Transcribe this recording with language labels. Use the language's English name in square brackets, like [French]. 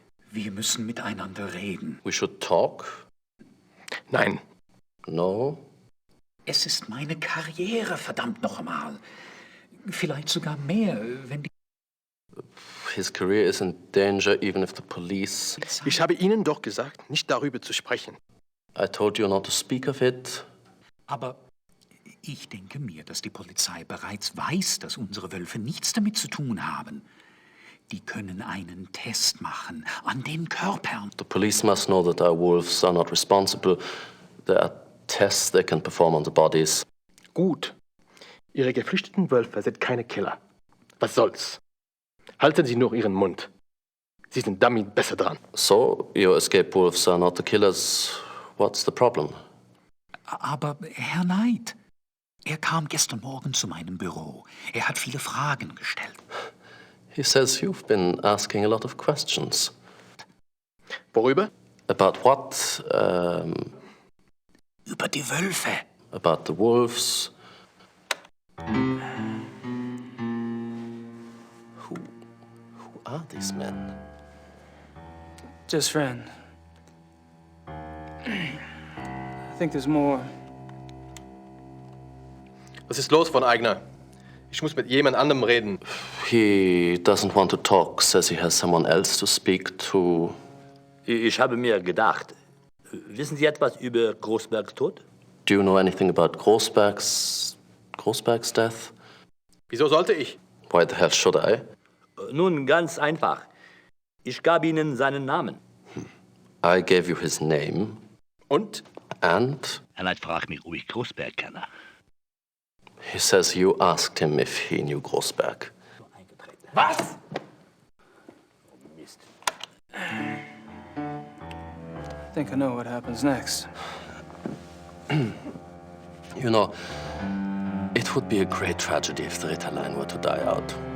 [German] Wir müssen miteinander reden. [English] We should talk? [German] Nein. [English] No? [German] Es ist meine Karriere, verdammt noch einmal. Vielleicht sogar mehr, wenn die [English] His career is in danger even if the police... [German] Ich habe Ihnen doch gesagt, nicht darüber zu sprechen. [English] I told you not to speak of it. [German] Aber ich denke mir, dass die Polizei bereits weiß, dass unsere Wölfe nichts damit zu tun haben. Die können einen Test machen an den Körpern. [English] The police must know that our wolves are not responsible. There are tests they can perform on the bodies. [German] Gut. Ihre geflüchteten Wölfe sind keine Killer. Was soll's? Halten Sie nur Ihren Mund. Sie sind damit besser dran. [English] So, your escaped wolves are not the killers. What's the problem? [German] Aber Herr Knight, er kam gestern Morgen zu meinem Büro. Er hat viele Fragen gestellt. [English] He says you've been asking a lot of questions. [German] Worüber? [English] About what? [German] Über die Wölfe. [English] About the wolves. Who are these men? Just friend. I think there's more. [German] Was ist los, von Eigner? Ich muss mit jemand anderem reden. [English] He doesn't want to talk, says he has someone else to speak to. [German] Ich habe mir gedacht, wissen Sie etwas über Großbergs Tod? [English] Do you know anything about Großberg's death? [German] Wieso sollte ich? [English] Why the hell should I? [German] Nun, ganz einfach. Ich gab Ihnen seinen Namen. [English] I gave you his name. [German] Und? [English] And? [German] Herr Knight fragt mich, ob ich Großberg kenne. [English] He says you asked him if he knew Großberg. [German] Was? Mist. [English] I think I know what happens next. You know, it would be a great tragedy if the Ritter line were to die out.